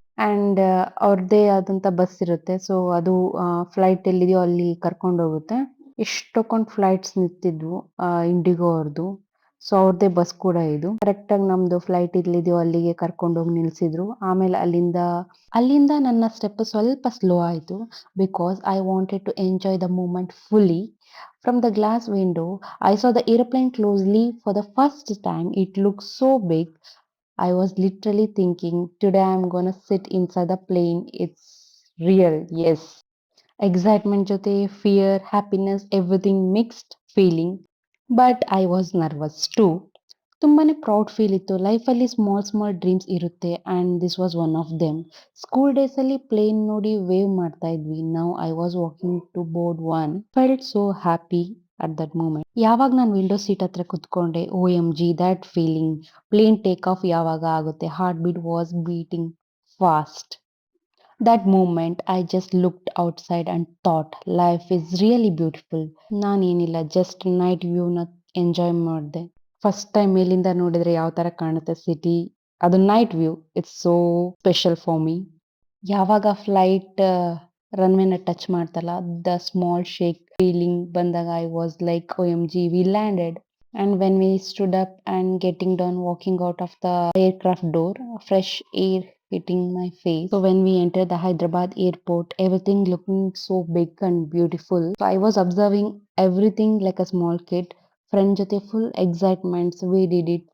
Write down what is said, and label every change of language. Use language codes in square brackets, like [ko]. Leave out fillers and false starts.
[kn] And ಅವ್ರದ್ದೇ ಆದಂತ bus ಇರುತ್ತೆ. ಸೊ ಅದು ಫ್ಲೈಟ್ ಎಲ್ಲಿದೆಯೋ ಅಲ್ಲಿ ಕರ್ಕೊಂಡು ಹೋಗುತ್ತೆ. ಎಷ್ಟೊಂದು ಫ್ಲೈಟ್ಸ್ ನಿಂತಿದ್ವು ಇಂಡಿಗೋ ಅವ್ರದ್ದು. ಸೊ ಅವ್ರದ್ದೇ ಬಸ್ ಕೂಡ ಇದು. ಕರೆಕ್ಟ್ ಆಗಿ ನಮ್ದು ಫ್ಲೈಟ್ ಇಲ್ಲಿದೆಯೋ ಅಲ್ಲಿಗೆ ಕರ್ಕೊಂಡು ಹೋಗಿ ನಿಲ್ಸಿದ್ರು. ಆಮೇಲೆ ಅಲ್ಲಿಂದ ನನ್ನ ಸ್ಟೆಪ್ ಸ್ವಲ್ಪ ಸ್ಲೋ ಆಯಿತು. [en] Because I wanted to enjoy the moment fully. From the glass window, I saw the airplane closely for the first time. It looked so big. I was literally thinking, today I'm gonna sit inside the plane. It's real, yes. Excitement ಜೊತೆ fear, happiness, everything mixed feeling. But I was nervous too. [kn] ತುಂಬಾನೇ proud feel ಇತ್ತು. ಲೈಫಲ್ಲಿ small dreams ಇರುತ್ತೆ [en] And this was one of them. [kn] School ಡೇಸಲ್ಲಿ plane ನೋಡಿ wave ಮಾಡ್ತಾ ಇದ್ವಿ. [en] Now I was walking to board on. Felt so happy at that moment. [kn] ಯಾವಾಗ ನಾನು ವಿಂಡೋ ಸೀಟ್ ಹತ್ರ ಕುತ್ಕೊಂಡೆ, [en] O M G that feeling. [kn] Plane take off ಯಾವಾಗ ಆಗುತ್ತೆ, [en] Heart beat was beating fast. That moment I just looked outside and thought life is really beautiful. [kn] ನಾನೇನಿಲ್ಲ, just night ವ್ಯೂನ enjoy ಮಾಡಿದೆ. First time ಮೇಲಿಂದ ನೋಡಿದ್ರೆ ಯಾವ ತರ ಕಾಣುತ್ತೆ city, ಅದು night view. [en] It's so special for me. [kn] ಯಾವಾಗ flight ರನ್ವೇನ touch ಮಾಡ್ತಲ್ಲ, [en] The small shake feeling ಬಂದಾಗ I was like O M G we landed. And when we stood up and getting down, walking out of the aircraft door, fresh air hitting my face. So when we entered the Hyderabad airport, everything looking so big and beautiful. So I was observing everything like a small kid. Friend jothe full excitement. We did it.